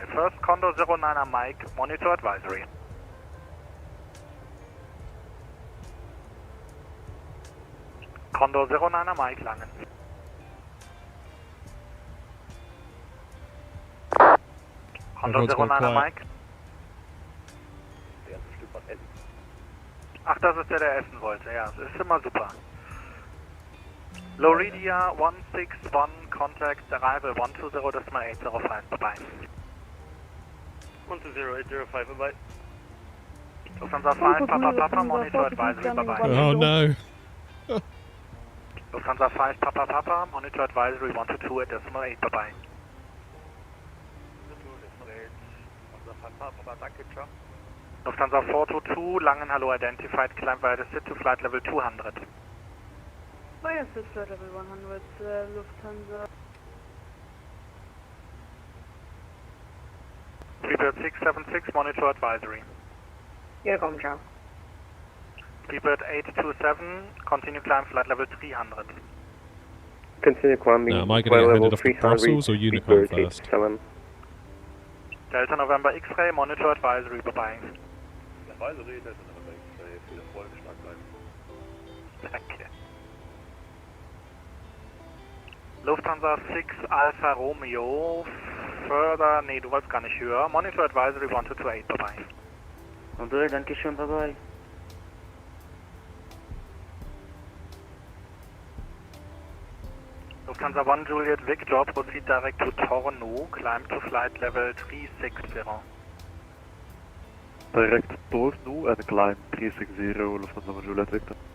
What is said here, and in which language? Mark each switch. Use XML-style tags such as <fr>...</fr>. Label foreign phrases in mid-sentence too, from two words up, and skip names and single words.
<en>First, Condor 09 Mike, monitor advisory. Condor 09 Mike, Langen. Condor Everyone's gone 09 quiet. Mike.</en> <de>Ach, das ist der essen wollte, ja, das ist immer super.</de> <en>Loridia 161, contact arrival 120.805, bye-bye. 120.805, bye-bye. Lufthansa 5, Papa, monitor advisory, bye-bye. Oh no. Lufthansa 5, Papa, monitor advisory 122.8, bye-bye. Lufthansa 422, Langen, hello, identified, climb via the SID to flight level 200. Via SID flight level 100, Lufthansa. Freebird 676, monitor advisory.</en> <de>Hier kommt ciao.</de> <en>Freebird 827, continue climb flight level 300. Continue climbing Now, am I flight going to get level handed off to 300, Brussels or Unicom Speedbird first? 827. Delta November X-Ray, monitor advisory, bye-bye. Advisory, Delta November X-Ray,</en> <de>viel Erfolg, stark bleiben. Danke.</de> <en>Lufthansa 6 Alpha Romeo, further,</en> <de>nee, du wolltest gar nicht höher.</de> <en>Monitor advisory 1228, bye-bye.</en> <de>Okay, danke schön,</de> <en>bye-bye. Lufthansa 1 Juliet Victor, proceed direct to Torno, climb to flight level 360. Direct Torno and climb 360, Lufthansa 1 Juliet Victor.</en>